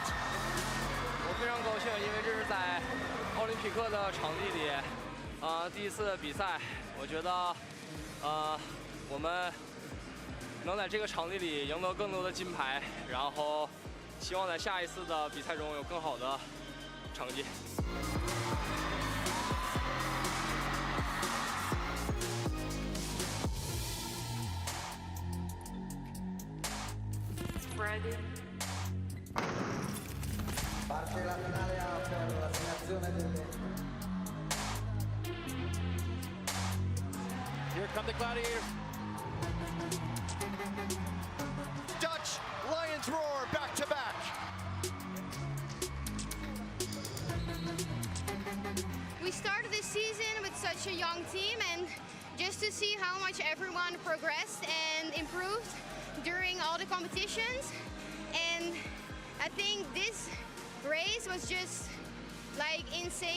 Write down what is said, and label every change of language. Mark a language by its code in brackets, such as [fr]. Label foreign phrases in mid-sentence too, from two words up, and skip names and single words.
[zh] 我非常高兴，因为这是在奥林匹克的场地里，第一次比赛，我觉得，我们能在这个场地里赢得更多的金牌，然后希望在下一次的比赛中有更好的成绩。 [it] Parte la finale A per l'assegnazione delle... [en] Here come the Gladiators. Dutch Lions roar back to back. We started this season with such a young team, and just to see how much everyone progressed and improved during all the competitions, and I think this race was just like insane.